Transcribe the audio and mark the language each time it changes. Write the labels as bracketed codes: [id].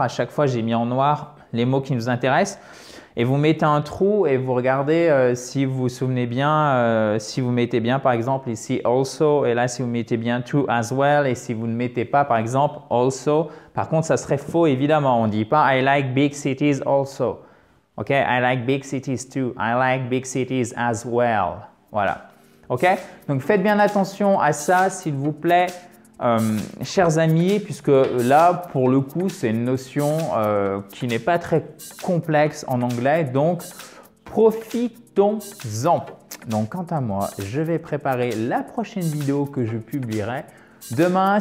[fr] À chaque fois, j'ai mis en noir les mots qui nous intéressent. Et vous mettez un trou et vous regardez si vous vous souvenez bien, si vous mettez bien par exemple ici also et là si vous mettez bien to as well et si vous ne mettez pas par exemple also. Par contre, ça serait faux évidemment. On ne dit pas [en] I like big cities also. Ok, I like big cities too. I like big cities as well. [fr] Voilà. Ok, donc faites bien attention à ça s'il vous plaît. Chers amis, puisque là, pour le coup, c'est une notion qui n'est pas très complexe en anglais, donc profitons-en. Donc, quant à moi, je vais préparer la prochaine vidéo que je publierai demain.